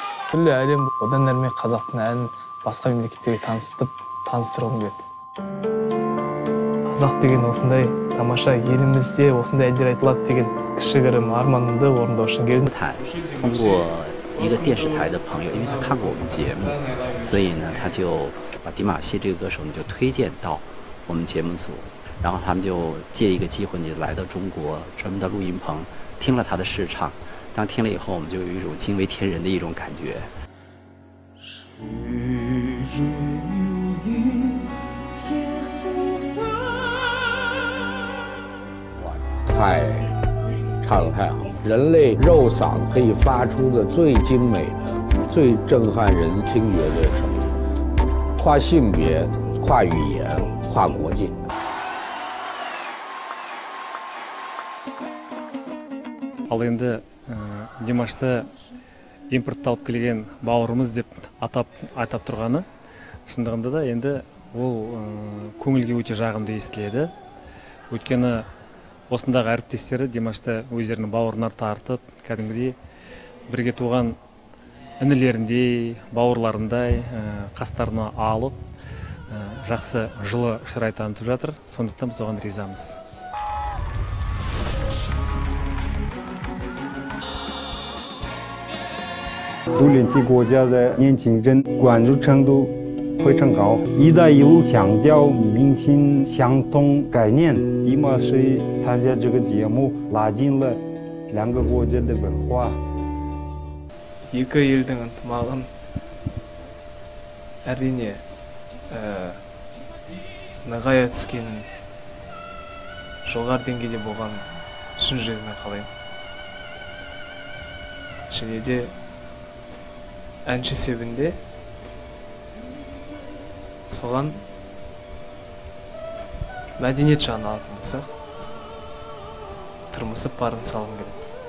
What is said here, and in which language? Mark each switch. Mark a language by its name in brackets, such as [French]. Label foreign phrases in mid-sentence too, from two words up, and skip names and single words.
[Kazakh] Түрлі әлем одан әрмен қазақтың әнін басқа мемлекеттерге таныстырғым келеді. Қазақ деген осындай тамаша, елімізде осындай әндер айтылады деген кішігірім арманымды орындау үшін келдім. [Chinese] 通过一个电视台的朋友，因为他看过我们节目，所以呢，他就把迪玛希这个歌手呢就推荐到我们节目组，然后他们就借一个机会就来到中国，专门到录音棚听了他的试唱。当听了以后，我们就有一种惊为天人的一种感觉。唱得太好，人类肉嗓可以发出的最精美的、最震撼人听觉的声音，跨性别、跨语言、跨国界。 [Kazakh] Ал енді Димашты импортталып келген бауырымыз деп айтап тұрғаны шындығында да енді ол көңілге өте жағымды естіледі. Өйткені осындағы әріптестері Димашты өздерінің бауырына тартып, кәдімгідей бірге туған інілеріндей, бауырларындай қастарына алып, жақсы жылы шырай танытып жатыр. Сондықтан біз оған ризамыз. [Chinese] 独联体国家的年轻人关注程度非常高。“一带一路”强调民心相通概念，迪玛希参加这个节目，拉近了两个国家的文化。 [Kazakh] екі елдің ынтымағын әрине нығая түскенін, жоғары деңгейде болғанын шын жүрегіммен қалаймын. Және де әнші себінде соған мәдениет жағын алатын болсақ, тырмысып барын салғым келеді.